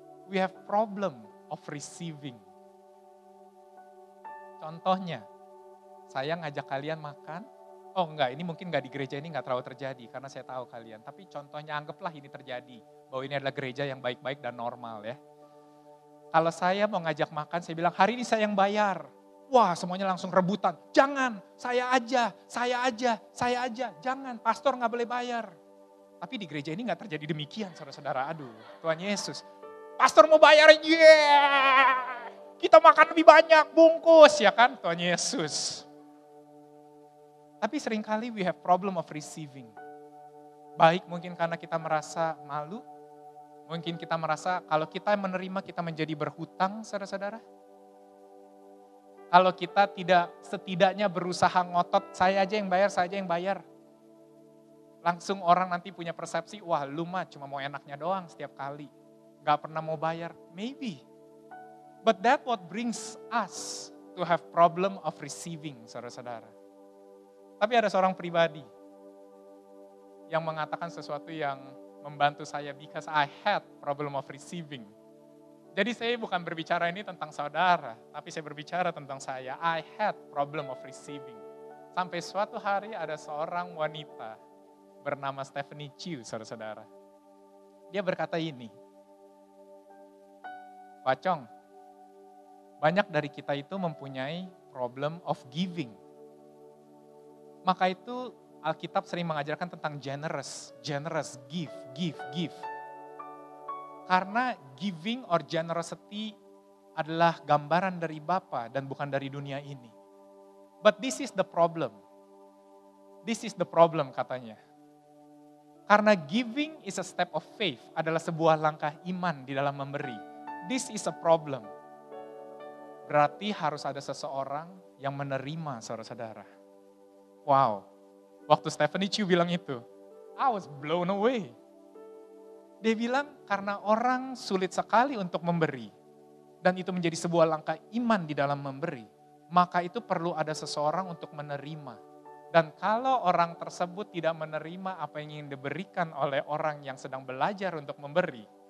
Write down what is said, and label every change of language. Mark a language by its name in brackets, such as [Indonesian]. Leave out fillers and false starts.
[English] We have problem of receiving. [Indonesian] Contohnya, saya ngajak kalian makan. Oh enggak, ini mungkin enggak di gereja ini enggak terlalu terjadi karena saya tahu kalian. Tapi contohnya anggaplah ini terjadi. Bahwa ini adalah gereja yang baik-baik dan normal ya. Kalau saya mau ngajak makan, saya bilang hari ini saya yang bayar. Wah semuanya langsung rebutan. Jangan, saya aja, saya aja, saya aja. Jangan, pastor enggak boleh bayar. Tapi di gereja ini enggak terjadi demikian saudara-saudara. Aduh, Tuhan Yesus. Pastor mau bayar, yeah. Kita makan lebih banyak, bungkus ya kan Tuhan Yesus. Tapi seringkali [English] we have problem of receiving. [Indonesian] Baik mungkin karena kita merasa malu, mungkin kita merasa kalau kita menerima kita menjadi berhutang saudara-saudara. Kalau kita tidak setidaknya berusaha ngotot, saya aja yang bayar, saya aja yang bayar. Langsung orang nanti punya persepsi, wah lu mah cuma mau enaknya doang setiap kali. Gak pernah mau bayar, maybe. [English] But that what brings us to have problem of receiving [Indonesian] saudara-saudara. Tapi ada seorang pribadi yang mengatakan sesuatu yang membantu saya [English] because I had problem of receiving. [Indonesian] Jadi saya bukan berbicara ini tentang saudara, tapi saya berbicara tentang saya. [English] I had problem of receiving. [Indonesian] Sampai suatu hari ada seorang wanita bernama Stephanie Chiu, saudara-saudara. Dia berkata ini, Wacong, banyak dari kita itu mempunyai [English] problem of giving. [Indonesian] Maka itu Alkitab sering mengajarkan tentang generous, give. Karena [English] giving or generosity [Indonesian] adalah gambaran dari Bapa dan bukan dari dunia ini. [English] But this is the problem. This is the problem [Indonesian] katanya. Karena [English] giving is a step of faith, [Indonesian] adalah sebuah langkah iman di dalam memberi. [English] This is a problem. [Indonesian] Berarti harus ada seseorang yang menerima saudara-saudara. [English] Wow, [Indonesian] waktu Stephanie Chiu bilang itu, [English] I was blown away. [Indonesian] Dia bilang karena orang sulit sekali untuk memberi, dan itu menjadi sebuah langkah iman di dalam memberi, maka itu perlu ada seseorang untuk menerima. Dan kalau orang tersebut tidak menerima apa yang ingin diberikan oleh orang yang sedang belajar untuk memberi,